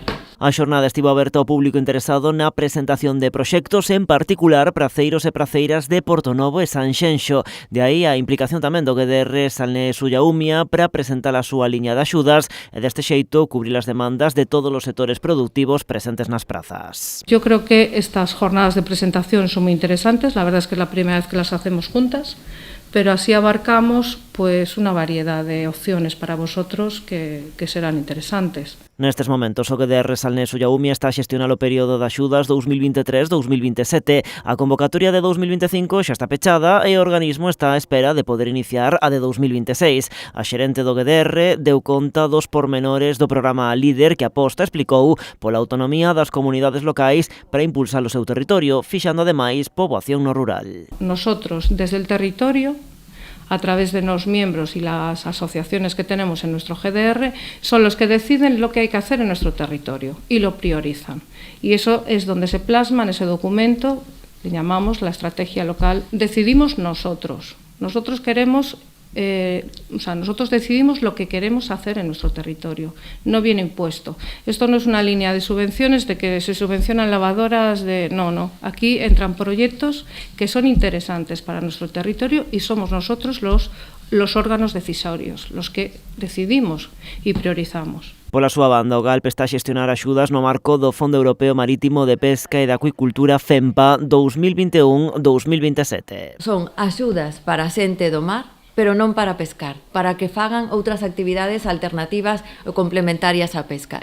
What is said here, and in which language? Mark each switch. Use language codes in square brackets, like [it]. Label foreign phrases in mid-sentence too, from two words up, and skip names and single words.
[gl] A xornada estivo aberta ao público interesado na presentación de proxectos, en particular praceiros e praceiras de Portonovo e Sanxenxo. De aí a implicación tamén do GDR Salnés Ullaumia para presentar a súa liña de axudas e deste xeito cubrir as demandas de todos os sectores productivos presentes nas prazas. [es] Yo creo que estas jornadas de presentación son muy interesantes, la verdad es que es la primera vez que las hacemos juntas, pero así abarcamos pues una variedad de opciones para vosotros que serán interesantes. [gl] Nestes momentos, o GDR Salnés Ullaumia está a xestionar o período de axudas 2023-2027. A convocatoria de 2025 xa está pechada e o organismo está á espera de poder iniciar a de 2026. A xerente do GDR deu conta dos pormenores do programa Líder que aposta, explicou, pola autonomía das comunidades locais para impulsar o seu territorio, fixando ademais poboación no rural. [es] Nosotros, desde el territorio, a través de los miembros y las asociaciones que tenemos en nuestro GDR, son los que deciden lo que hay que hacer en nuestro territorio y lo priorizan. Y eso es donde se plasma en ese documento, le llamamos la estrategia local. Decidimos nosotros. Nosotros queremos, nosotros decidimos lo que queremos hacer en nuestro territorio. No viene impuesto. Esto no es una línea de subvenciones de que se subvencionan lavadoras de... No. Aquí entran proyectos que son interesantes para nuestro territorio y somos nosotros los órganos decisorios, los que decidimos y priorizamos. [gl] Pola súa banda, o GALP está a xestionar axudas no marco do Fondo Europeo Marítimo de Pesca e de Acuicultura FEMPA 2021-2027. Son axudas para a xente do mar, pero non para pescar, para que fagan outras actividades alternativas ou complementarias á pesca.